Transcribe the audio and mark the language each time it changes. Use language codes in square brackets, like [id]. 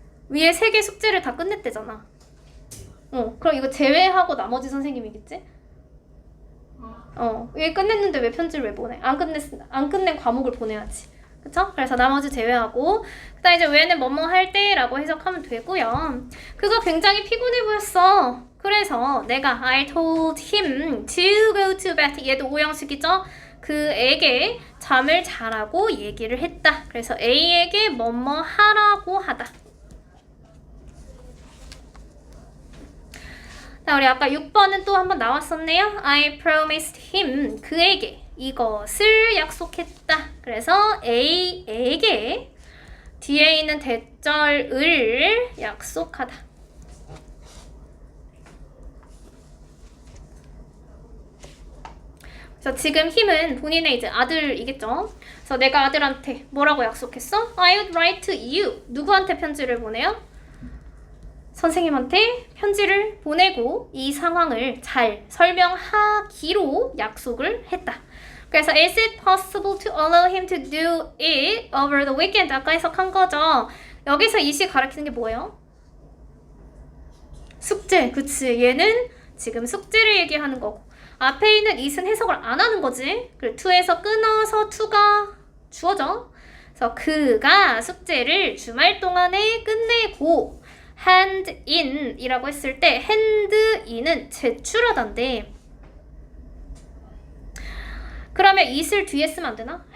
[ko] 위에 3개 숙제를 다 끝냈대잖아. 그럼 이거 제외하고 나머지 선생님이겠지? 위에 끝냈는데 왜 편지를 왜 보내? 안 끝낸 과목을 보내야지. 그쵸? 그래서 나머지 제외하고 그다음 이제 왜는 뭐뭐 할 때라고 해석하면 되고요. 그거 굉장히 피곤해 보였어. 그래서 내가 [en] I told him to go to bed. [ko] 얘도 오형식이죠? 그에게 잠을 자라고 얘기를 했다. 그래서 A에게 뭐뭐 하라고 하다. 자, 우리 아까 6번은 또 한번 나왔었네요. [en] I promised him, [ko] 그에게 이것을 약속했다. 그래서 A에게 뒤에 있는 대절을 약속하다. 그래서 지금 힘은 본인의 이제 아들이겠죠. 그래서 내가 아들한테 뭐라고 약속했어? [en] I would write to you. [ko] 누구한테 편지를 보내요? 선생님한테 편지를 보내고 이 상황을 잘 설명하기로 약속을 했다. 그래서 [en] is it possible to allow him to do it over the weekend? [ko] 아까 해석한 거죠. 여기서 it이 가리키는 게 뭐예요? 숙제. 그치. 얘는 지금 숙제를 얘기하는 거고 앞에 있는 it은 해석을 안 하는 거지. 그리고 to에서 끊어서 to가 주어져. 그래서 그가 숙제를 주말 동안에 끝내고 hand in 이라고 했을 때 hand in은 제출하다인데 그러면 it을 뒤에 쓰면 안 되나?